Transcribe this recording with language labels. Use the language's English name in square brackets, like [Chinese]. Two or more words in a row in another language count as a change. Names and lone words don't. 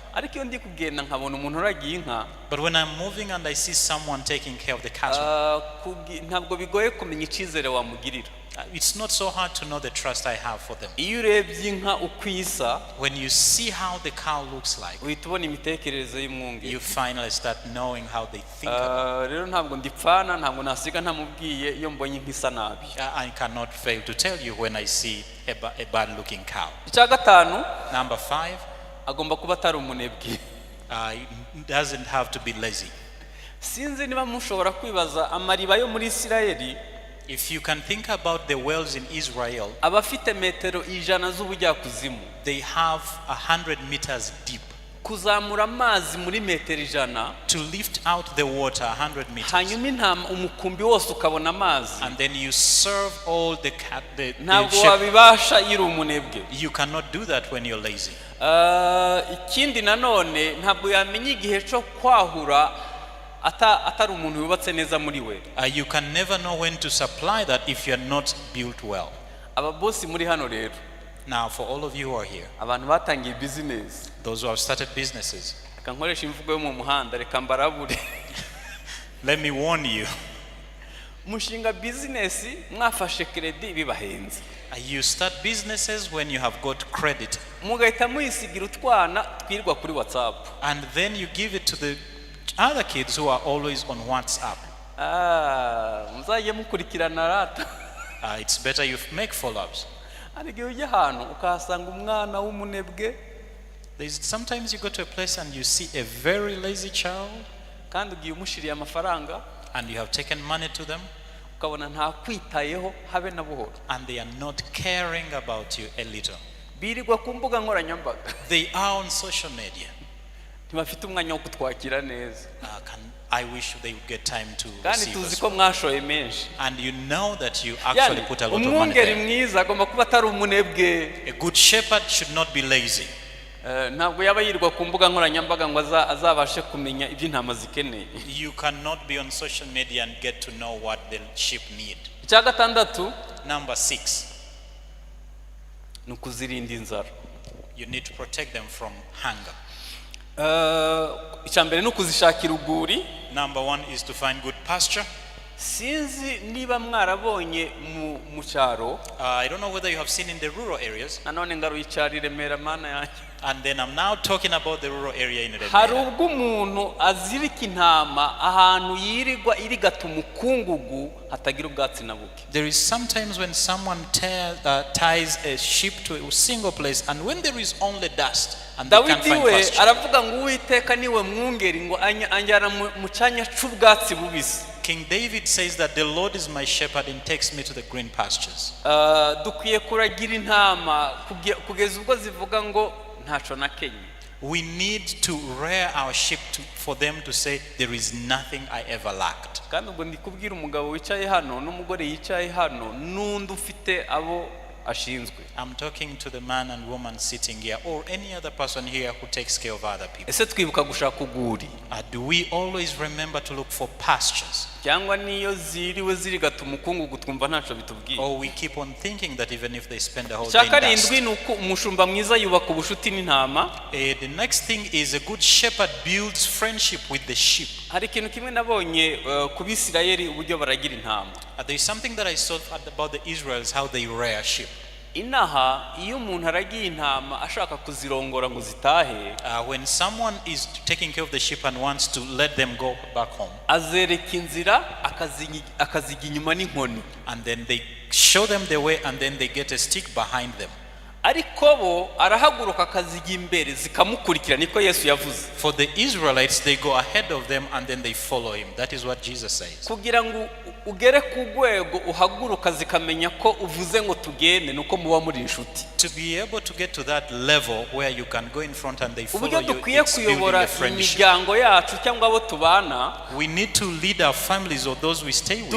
[Kinyarwanda] ariko iyo ndi kugenda nkabona umuntu uragiye inka, [English] But when I'm moving and I see someone taking care of the cattle, [Kinyarwanda] ntabwo bigoye kumenya icyizere wamugirira. [English] it's not so hard to know the trust I have for them. [Kinyarwanda] Iyo urebye inka uko isa, [English] When you see how the cow looks like, [Kinyarwanda] uhita ubona imitekerereze y'umwungeri. [English] you finally start knowing how they think about [Kinyarwanda] rero ntabwo ndipfana, ntabwo nasiga ntamubwiye iyo mbonye inka isa nabi. [English] I cannot fail to tell you when I see a bad looking cow. [Kinyarwanda] Icya gatanu, [English] Number 5, [Kinyarwanda] agomba kuba atari umunebwe. [English] it doesn't have to be lazy. [Kinyarwanda] Sinzi niba mushobora kwibaza amariba yo muri Isirayeli. [English] If you can think about the wells in Israel, [Kinyarwanda] abafite metero 100 z'ubujyakuzimu, [English] they have 100 meters deep. [Kinyarwanda] Kuzamura amazi muri metero 100, [English] to lift out the water 100 meters. [Kinyarwanda] hanyuma intama umukumbi wose ukabona amazi. [English] And then you serve all the [Kinyarwanda] ntabwo [English] sheep. [Kinyarwanda] wabibasha iri umunebwe. [English] You cannot do that when you're lazy. [Kinyarwanda] Ikindi nanone ntabwo yamenya igihe cyo kwahura atari umuntu yubatse neza muri we. [English] You can never know when to supply that if you're not built well. [Kinyarwanda] Ababosi muri hano rero, [English] Now, for all of you who are here, [Kinyarwanda] abantu batangiye business, [English] those who have started businesses, [Kinyarwanda] reka nkoresha imvugo yo mu muhanda, reka mbarabure. [English] let me warn you. [Kinyarwanda] Mushinga business mwafashe credit bibahenze. [English] You start businesses when you have got credit, [Kinyarwanda] mugahita muyisigira utwana twirwa kuri WhatsApp. [English] and then you give it to the other kids who are always on WhatsApp. [Kinyarwanda] Muzajye mukurikirana rata. [English] It's better you make follow-ups. [Kinyarwanda] Ariko ujye hano ukahasanga umwana w'umunebwe. [English] Sometimes you go to a place and you see a very lazy child, [Kinyarwanda] kandi ugiye umushiriye amafaranga, [English] and you have taken money to them, [Kinyarwanda] ukabona nta kwitayeho habe na buhoro. [English] and they are not caring about you a little. [Kinyarwanda] Birirwa ku mbuga nkoranyambaga. [English] They are on social media. [Kinyarwanda] Ntibafite umwanya wo kutwakira neza. [English] I wish they would get time to [Kinyarwanda] kandi [English] receive [Kinyarwanda] tuzi [English] us. [Kinyarwanda] ko mwashoye menshi. [English] And you know that you actually put a lot of money [Kinyarwanda] umwungeri [English] there. [Kinyarwanda] mwiza agomba kuba atari umunebwe. [English] A good shepherd should not be lazy. [Kinyarwanda] Ntabwo yaba yirirwa ku mbuga nkoranyambaga ngo azabashe kumenya ibyo intama zikeneye. [English] You cannot be on social media and get to know what the sheep need. [Kinyarwanda] Icya gatandatu, [English] Number 6, [Kinyarwanda] ni ukuzirinda inzara. [English] you need to protect them from hunger. [Kinyarwanda] Icya mbere ni ukuzishakira urwuri. [English] Number 1 is to find good pasture. [Kinyarwanda] Sinzi niba mwarabonye mu cyaro. [English] I don't know whether you have seen in the rural areas. [Kinyarwanda] Nanone ngaruye icyari Remera mana yanjye. [English] And then I'm now talking about the rural area in Remera. [Kinyarwanda] Hari ubwo umuntu azirika intama ahantu yirirwa irigata umukungugu hatagira ubwatsi na buke. [English] There is sometimes when someone ties a sheep to a single place, and when there is only dust and they can't find Dawidi pasture. [Kinyarwanda] aravuga ngo Uwiteka niwe mwungeri ngo anjyana mu cyanya cy'ubwatsi bubisi. [English] King David says that the Lord is my shepherd and takes me to the green pastures. [Kinyarwanda] Dukwiye kuragira intama kugeza ubwo zivuga ngo ntaco na Kenya. [English] We need to rear our sheep for them to say there is nothing I ever lacked. [Kinyarwanda] Kandi ubwo ndikubwira umugabo wicaye hano n'umugore yicaye hano n'undi ufite abo ashinzwe. [English] I'm talking to the man and woman sitting here, or any other person here who takes care of other people. [Kinyarwanda] Ese twibuka gushaka uguri? [English] Do we always remember to look for pastures? [Kinyarwanda] cyangwa niyo ziriwe zirigata umukungugu twumva ntacyo bitubwiye. [English] Or we keep on thinking that even if they spend the whole day [Kinyarwanda] cya [English] in dust. [Kinyarwanda] karindwi ni uko umushumba mwiza yubaka ubucuti n'intama. [English] The next thing is a good shepherd builds friendship with the sheep. [Kinyarwanda] hari ikintu kimwe nabonye ku Bisirayeli uburyo baragira intama. [English] There is something that I saw about the Israelites, how they rear sheep. [Kinyarwanda] inaha iyo umuntu aragiye intama ashaka kuzirongora ngo zitahe, [English] When someone is taking care of the sheep and wants to let them go back home, [Kinyarwanda] azereka inzira akaziga inyuma n'inkoni, [English] and then they show them the way, and then they get a stick behind them. [Kinyarwanda] ariko bo arahaguruka akaziga imbere zikamukurikira, niko Yesu yavuze. [English] For the Israelites, they go ahead of them and then they follow him. That is what Jesus says. [Kinyarwanda] kugira ngo ugere ku rwego uhaguruka zikamenya ko uvuze ngo tugende, nuko muba muri inshuti. [English] To be able to get to that level where you can go in front and they follow [Kinyarwanda] uburyo [English] you, [Kinyarwanda] dukwiye [English] it's building [Kinyarwanda] kuyobora [English] a friendship. [Kinyarwanda] imiryango yacu cyangwa abo tubana, [English] We need to lead our families or those we stay with.